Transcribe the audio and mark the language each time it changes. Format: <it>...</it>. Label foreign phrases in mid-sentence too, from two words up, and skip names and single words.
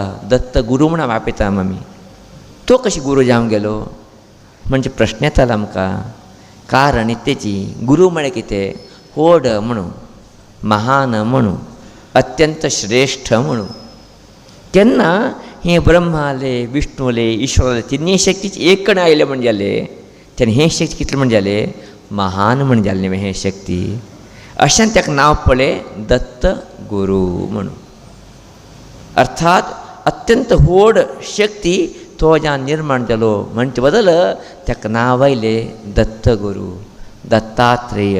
<kok>दत्त गुरू म्हणून आपयता आमी. तो कशी गुरू जावंक गेलो म्हणजे प्रश्न येतालो आमकां. कारण इतलेची गुरू म्हळ्यार कितें, व्हड म्हणून, महान म्हणून, अत्यंत श्रेष्ठ म्हणून. केन्ना हे ब्रह्मा आले, विष्णू आले, ईश्वर आले, तिनी शक्तीची एक कडेन आयले म्हणजे जालें. तेन्ना हे शक्ती कितले म्हणजे जालें, महान म्हणजे जालें न्ही हे शक्ती. अशान ताका नांव पडलें दत्त गुरू म्हणून. अर्थात अत्यंत व्हड शक्ती तो ज्यान निर्माण जालो म्हणचे बदल ताका नांव आयलें दत्त गुरू, दत्तात्रेय.</kok>